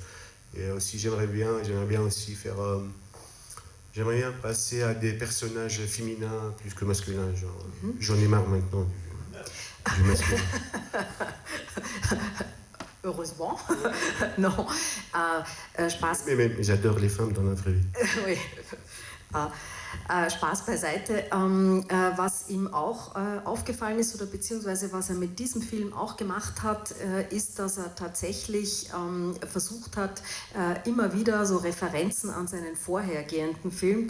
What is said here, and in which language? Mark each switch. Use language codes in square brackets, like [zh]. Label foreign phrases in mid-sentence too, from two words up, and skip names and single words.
[fr] Et aussi j'aimerais bien aussi faire j'aimerais bien passer à des personnages féminins plus que masculins, genre. J'en ai marre maintenant du masculin. heureusement. Non, Spaß. Mais j'adore les femmes dans la vraie vie. Oui. [de] Spaß beiseite. Was ihm auch aufgefallen ist oder beziehungsweise was er mit diesem Film auch gemacht hat, ist, dass er tatsächlich versucht hat, immer wieder so Referenzen an seinen vorhergehenden Film.